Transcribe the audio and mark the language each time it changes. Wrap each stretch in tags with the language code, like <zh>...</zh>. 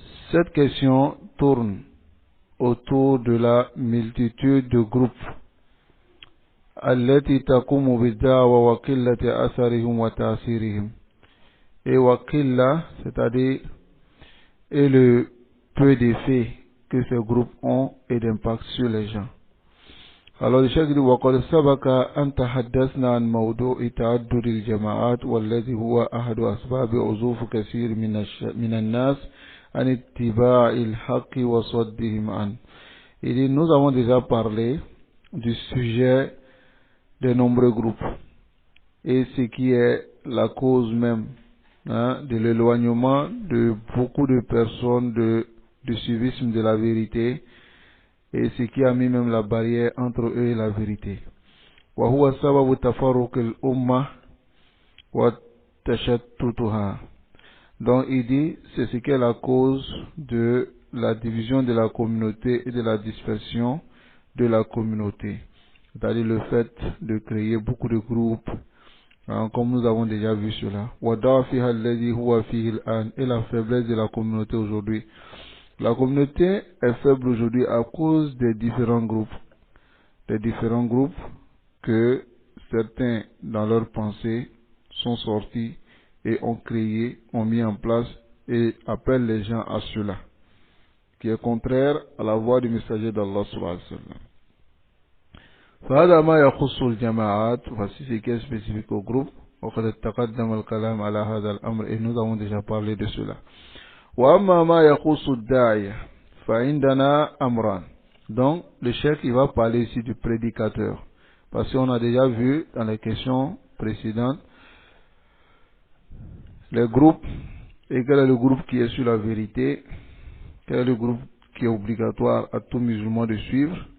<fr>Cette question tourne autour de la multitude de groupes</fr> <ar>التي تقوم بالدعوة وقلة أثرهم وتأثيرهم.</ar> <fr>Et وقلة, c'est-à-dire et le peu d'effet que ces groupes ont et d'impact sur les gens. Alors le cheikh dit</fr> <ar>وقد سبق أن تحدثنا عن موضوع تعدد الجماعات والذي هو أحد أسباب عزوف كثير من الناس عن اتباع الحق وصدهم عنه.</ar> <fr>Il dit nous avons déjà parlé du sujet des nombreux groupes et ce qui est la cause même, hein, de l'éloignement de beaucoup de personnes du suivisme de la vérité, et ce qui a mis même la barrière entre eux et la vérité.</fr> <ar>وهو سبب تفرق الأمة وتشتتها.</ar> <fr>Donc il dit c'est ce qui est la cause de la division de la communauté et de la dispersion de la communauté. C'est-à-dire le fait de créer beaucoup de groupes, hein, comme nous avons déjà vu cela.</fr> <ar>وضعفها الذي هو فيه الآن,</ar> <fr>et la faiblesse de la communauté aujourd'hui. La communauté est faible aujourd'hui à cause des différents groupes. Des différents groupes que certains dans leur pensée sont sortis et ont créé, ont mis en place et appellent les gens à cela, qui est contraire à la voix du messager d'Allah sallallahu alayhi wa sallam.</fr> <ar>فهذا ما يخص الجماعات,</ar> <fr>voici ce qui est spécifique au groupe.</fr> <ar>وقد تقدم الكلام على هذا الأمر,</ar> <fr>et nous avons déjà parlé de cela.</fr> <ar>وأما ما يخص الداعية فعندنا أمران.</ar> <fr>Donc le cheikh il va parler ici du prédicateur, parce qu'on a déjà vu dans les questions précédentes les groupes, et quel est le groupe qui est sur la vérité, quel est le groupe qui est obligatoire à tout musulman de suivre.</fr>